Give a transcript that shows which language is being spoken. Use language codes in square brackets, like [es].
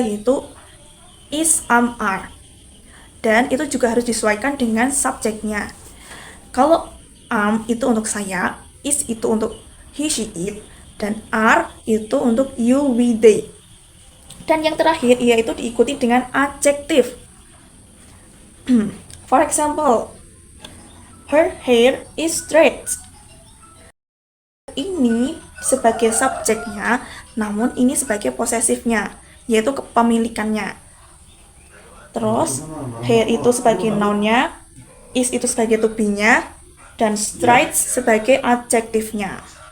[id] Yaitu is, am, are. Dan itu juga harus disesuaikan dengan subjeknya. Kalau am itu untuk saya, is itu untuk he, she, it, dan are itu untuk you, we, they. Dan yang terakhir yaitu diikuti dengan adjektif. [en] For example, her hair is straight. [id] Ini sebagai subjeknya, namun ini sebagai posesifnya, yaitu kepemilikannya. Terus, hair itu sebagai nounnya, is itu sebagai to be-nya, dan straight sebagai adjektifnya.